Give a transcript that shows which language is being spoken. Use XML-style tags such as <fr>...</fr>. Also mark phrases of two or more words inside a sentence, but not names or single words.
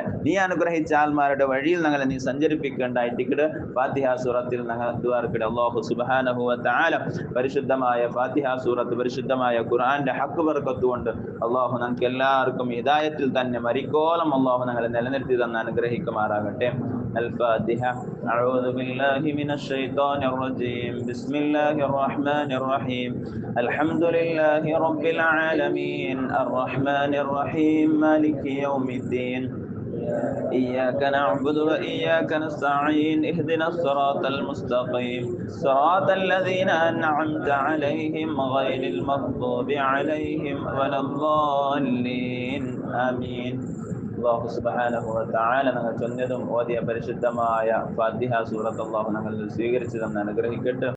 <ml>നീ അനുഗ്രഹിച്ച ആൾമാരുടെ വഴിയിൽ ഞങ്ങളെ നീ സഞ്ചരിപ്പിക്കേണ്ടായിട്ട് ഫാത്തിഹ സൂറത്തിൽ ഞങ്ങൾ ദുആ ചെയ്യട്ടെ. അല്ലാഹു സുബ്ഹാനഹു വ തആല പരിശുദ്ധമായ ഫാത്തിഹ സൂറത്ത്, പരിശുദ്ധമായ ഖുർആന്റെ ഹക്ക് ബർക്കത്ത് കൊണ്ട് അല്ലാഹു നമുക്ക് എല്ലാവർക്കും ഹിദായത്തിൽ തന്നെ മരിക്കോളം അല്ലാഹു ഞങ്ങളെ നിലനിർത്തി തന്ന് അനുഗ്രഹിക്കുമാറാകട്ടെ.</ml> <ar>الفاتحة. أعوذ بالله من الشيطان الرجيم. بسم الله الرحمن الرحيم. الحمد لله رب العالمين الرحمن الرحيم مالك يوم الدين. إياك نعبد وإياك نستعين. اهدنا الصراط المستقيم صراط الذين أنعمت عليهم غير المغضوب عليهم ولا الضالين آمين.</ar> <ml>അല്ലാഹു സുബ്ഹാനഹു വ തആല ഞങ്ങൾ ചൊല്ലിയതും ഓതിയ പരിശുദ്ധമായ ഫാത്തിഹ സൂറത്ത് അല്ലാഹു ഞങ്ങൾ സ്വീകരിച്ചു തന്ന് അനുഗ്രഹിക്കട്ടെ.</ml>